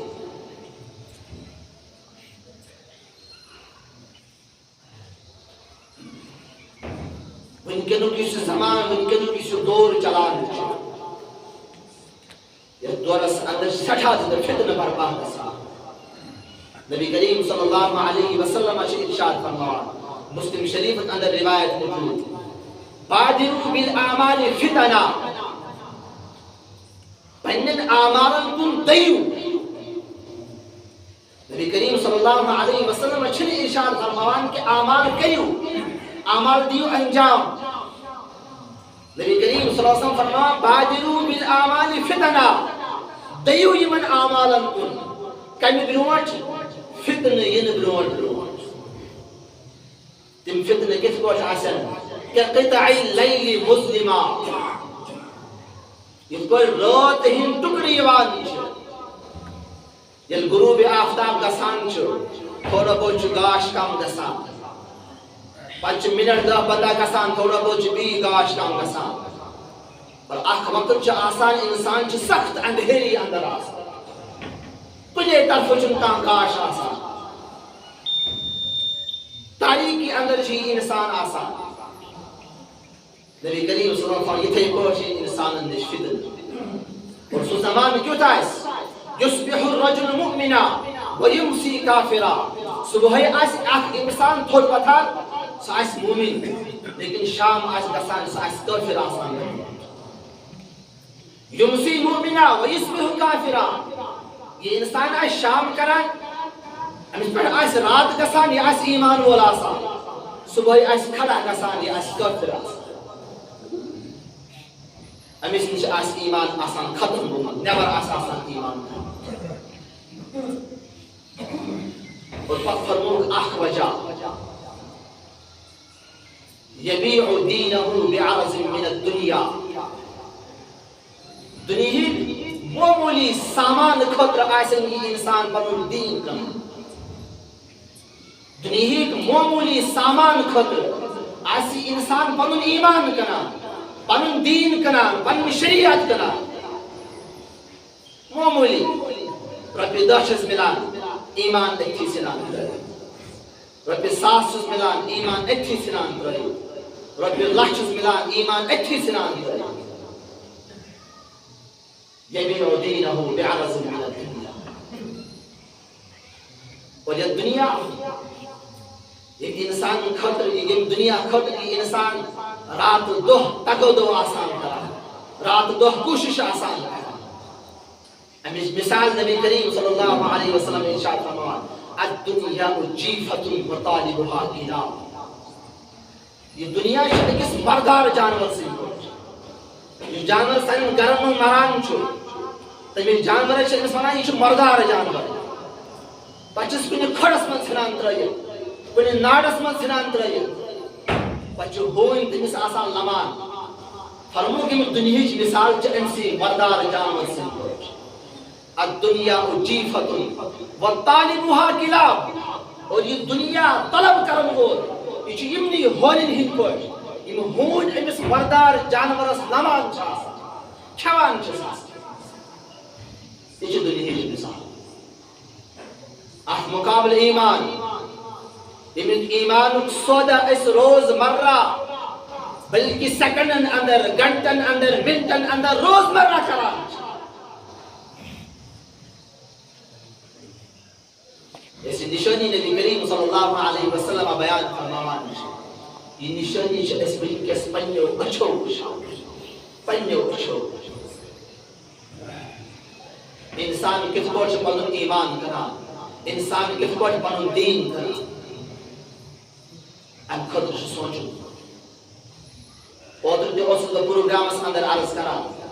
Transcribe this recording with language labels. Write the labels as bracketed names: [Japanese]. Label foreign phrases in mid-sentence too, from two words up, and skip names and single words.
[Kashmiri] ونکنو کس زمان ونکنو کس دور چلان یہ دورس اندر سٹھا در فتنہ برپا گژھان نبی کریم [Arabic] صلی اللہ علیہ وسلم [Kashmiri] ارشاد فرماوان مسلم شریف اندر روایت موجود [Arabic] بادروا بالاعمال فتنا [Kashmiri] پنن اعمالن کن دیو نبی کریم [Arabic] صلی اللہ علیہ وسلم [Kashmiri] ارشاد فرماوان کہ اعمال کریو اعمال دیو انجام نبی کریم [Arabic] صلی اللہ علیہ وسلم [Kashmiri] فرماوان [Arabic] بادروا بالاعمال فتنا [Kashmiri] دیو یمن اعمالن کن کمی برونٹ فتن ین برونٹ تم فتن کت پٲٹھۍ آسن [Arabic] كقطع الليل مظلما [Kashmiri] یِتھ پٲٹھۍ رات ہٕنٛدۍ ٹُکرٕ یِوان چھِ ییٚلہِ غروب آفتاب گژھان چھُ [Urdu] تھوڑا بہت [Kashmiri] چھُ گاش کم گژھان پتہٕ چھُ منٹ دہ پندہ گژھان [Urdu] تھوڑا بہت [Kashmiri] چھُ بیٚیہِ گاش کم گژھان اور اکھ وقت چھُ آسان انسان چھُ سخت اندھیری اندر آسان کُنے طرفہٕ چھُنہٕ کانٛہہ گاش آسان تاریکی اندر چھُ یہِ انسان آسان نبی کریم [Arabic] صلی اللہ علیہ وسلم [Kashmiri] یِتھے پٲٹھۍ چھِ انسانن نِش فتن اور سُہ زمانہٕ کیُتھ آسہِ [Arabic] یُصبح الرجل مؤمنا ويمسي کافرا [Kashmiri] صبحٲے آسہِ اکھ انسان تھوٚد وۄتھان سُہ آسہِ مومن لیکن شام آسہِ گژھان سُہ آسہِ کٲفر آسان [Arabic] یمسی مؤمنا ويصبح کافرا [Kashmiri] یہ انسان آسہِ شام کران أمس پٮ۪ٹھ آسہِ رات گژھان یہِ آسہِ ایمان وول آسان صبحٲے آسہِ کھڑا گژھان یہِ آسہِ کٲفر آسان أمس نِش آسہِ ایمان آسان ختم گوٚمُت نٮ۪بر آسہِ آسان ایمان اور پتہٕ فرمووُکھ اکھ وجہ [Arabic] یبیع دینہ بعرض من الدنیا [Kashmiri] دنیہٕکۍ معموٗلی سامان خٲطرٕ آسن یہِ انسان پنُن دیٖن کٕنان دنیہٕکۍ معموٗلی سامان خٲطرٕ آسہِ انسان پنُن ایمان کٕنان پنُن دیٖن کٕنان پنٕنۍ شریعت کٕنان معموٗلی رۄپیہِ دہ چھس مِلان ایمان أتھی ژھٕنان رۄپیہِ ساس چھُس مِلان ایٖمان أتھی ژھٕنان ترٲیِتھ رۄپیہِ لَچھ چھُس مِلان ایٖمان أتھی ژھٕنان ترٲیِتھ [Arabic] یبیع دینہ بعرض من الدنیا [Kashmiri] اور یہ دنیا یہ انسان خاطر یہ دنیا خاطر یہ انسان رات دۄہ تگو دو آسان کران رات دۄہ کوشش آسان کران امِچ مثال نبی کریم [Arabic] صلی اللہ علیہ وسلم [Kashmiri] ارشاد فرماوان [Arabic] الدنیا جیفۃ وطالبها [Kashmiri] کلاب یہ دنیا چھِ أکِس مردار جانور سٕنٛدۍ پٲٹھۍ یُس جانور سانٮ۪ن گرن منٛز مران چھُ تٔمِس جانورس چھِ أمِس ونان یہِ چھُ مردار جانور پتہٕ چھِس کُنہِ کھۄڈس منٛز ژھٕنان ترٲیِتھ کُنہِ ناڈس منٛز ژھٕنان ترٲیِتھ پتہٕ چھُ ہوٗنۍ تٔمِس آسان لمان فرمووُکھ ییٚمہِ دُنیہٕچ مثال چھِ أمسٕے مردار جانور سٕنٛدۍ پٲٹھۍ [Arabic] الدنیا جیفۃ وطالبها کلاب [Kashmiri] اور یہ دنیا طلب کرن وول یہ چھُ یِمنٕے ہونٮ۪ن ہٕنٛدۍ پٲٹھۍ یِم ہوٗنۍ أمِس مردار جانورس لمان چھِ آسان کھٮ۪وان چھِس آسان یہ چھِ دُنیہٕچ مثال اتھ مقابلہٕ ایٖمان ییٚمیُک ایٖمانُک سودا أسۍ روز مرہ بلکہ سیکنڈن اندر گھنٹن اندر منٹن اندر روز مرہ کران ایسی نشانی نبی کریم [Arabic] صلی اللہ علیہ وسلم [Kashmiri] بیان فرماوان یہ نشانی چھِ أسۍ وٕنکٮ۪س پنٛنیو أچھو وٕچھان پنٛنیو أچھو انسان کِتھ پٲٹھۍ چھُ پنُن ایٖمان کران انسان کِتھ پٲٹھۍ پنُن دیٖن کران امہِ خٲطرٕ چھُ سونٛچُن اوترٕ تہِ اوسُس بہٕ پروگرامس اندر عرض کران